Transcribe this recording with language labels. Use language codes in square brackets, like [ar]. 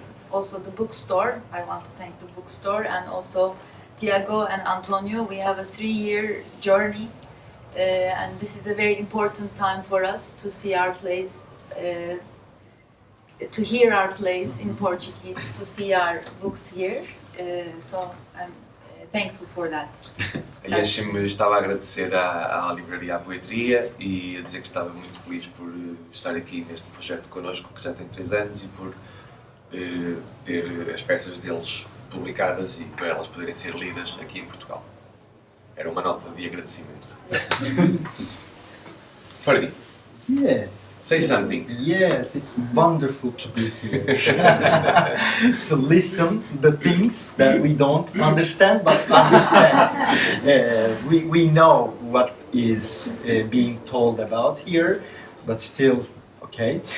[en] Also the bookstore. I want to thank the bookstore and also Tiago and Antonio. We have a 3-year journey, and this is a very important time for us to see our plays, to hear our plays in Portuguese, to see our books here. So I'm thankful for that. [pt] A Yeshim estava a agradecer à livraria, à poetria, e a dizer que estava muito feliz por estar aqui neste projeto connosco, que já tem 3 anos, e por ter as peças deles publicadas e para elas poderem ser lidas aqui em Portugal. Era uma nota de agradecimento. Ferdi, [en] Yes. say something. Yes, it's wonderful to be here. To listen the things that we don't understand but understand. We know what is being told about here, but still, okay.